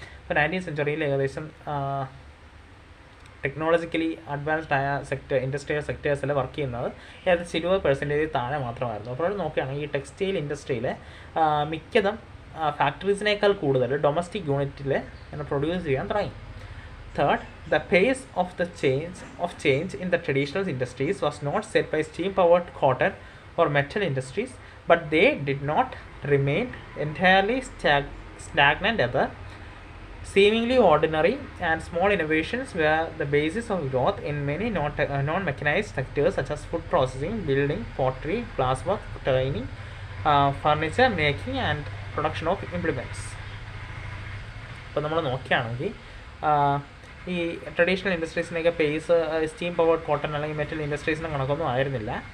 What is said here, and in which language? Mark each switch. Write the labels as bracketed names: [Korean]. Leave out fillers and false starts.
[Malayalam] ഇപ്പോൾ 19th സെഞ്ച്വറിയിൽ ഏകദേശം technologically advanced ആയ ഇൻഡസ്ട്രിയൽ സെക്ടേഴ്സിൽ വർക്ക് ചെയ്യുന്നത് ഏകദേശം 20% താഴെ മാത്രമായിരുന്നു. അപ്പോൾ നോക്കുകയാണെങ്കിൽ ഈ ടെക്സ്റ്റൈൽ ഇൻഡസ്ട്രിയിൽ മിക്കതും ഫാക്ടറീസിനേക്കാൾ കൂടുതൽ ഡൊമസ്റ്റിക് യൂണിറ്റിൽ പ്രൊഡ്യൂസ് ചെയ്യാൻ തുടങ്ങി. [English] Third, the pace of change in the traditional industries was not set by steam-powered cotton or metal industries, but they did not remain entirely stagnant either. Seemingly ordinary and small innovations were the basis of growth in many non-mechanized sectors such as food processing, building, pottery, glasswork, tanning, furniture making and production of implements. [Malayalam] അപ്പോൾ നമ്മൾ നോക്കുകയാണെങ്കിൽ ഈ traditional ഇൻഡസ്ട്രീസിനൊക്കെ pace steam powered cotton അല്ലെങ്കിൽ metal ഇൻഡസ്ട്രീസിനെ കണക്കൊന്നും ആയിരുന്നില്ല.